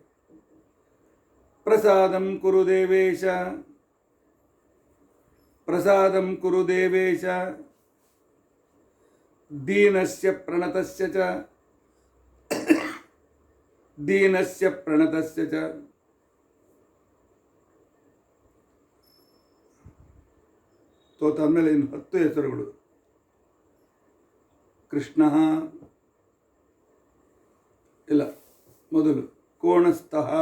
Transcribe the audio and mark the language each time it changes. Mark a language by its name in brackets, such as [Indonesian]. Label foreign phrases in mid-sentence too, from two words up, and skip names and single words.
[Sanskrit] ಪ್ರಸಾದಂ ಕುರು ದೇವೇಶ, ಪ್ರಸಾದಂ ಕುರು ದೇವೇಶ. ದೀನಸ್ಯ ಪ್ರಣತಸ್ಯ ಚ, ದೀನಸ್ಯ ಪ್ರಣತಸ್ಯ ಚ. [Kannada] ತೋತಾದ್ಮೇಲೆ ಇನ್ನು 10 ಹೆಸರುಗಳು. ಕೃಷ್ಣ ಇಲ್ಲ, ಮೊದಲು ಕೋಣಸ್ಥಃ.